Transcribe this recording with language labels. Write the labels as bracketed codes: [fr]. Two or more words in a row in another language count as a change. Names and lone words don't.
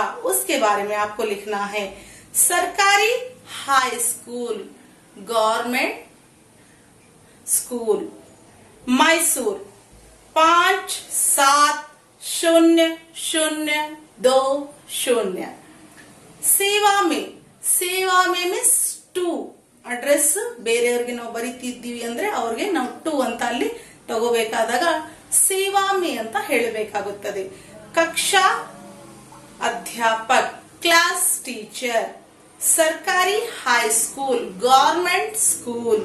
[hi] उसके बारे में आपको लिखना है। सरकारी [en] high school, government school. [hi] मैसूर 570020. सेवा में, सेवा में [en] miss to. [kn] ಅಡ್ರೆಸ್ ಬೇರೆಯವ್ರಿಗೆ ನಾವು ಬರೀತಿದ್ದೀವಿ ಅಂದ್ರೆ ಅವ್ರಿಗೆ ನಾವು ಟು ಅಂತ ಅಲ್ಲಿ ತಗೋಬೇಕಾದಾಗ [hi] सेवा में [kn] ಅಂತ ಹೇಳಬೇಕಾಗುತ್ತದೆ. [hi] कक्षा अध्यापक, [en] class teacher. [kn] ಸರ್ಕಾರಿ ಹೈಸ್ಕೂಲ್, [en] government school.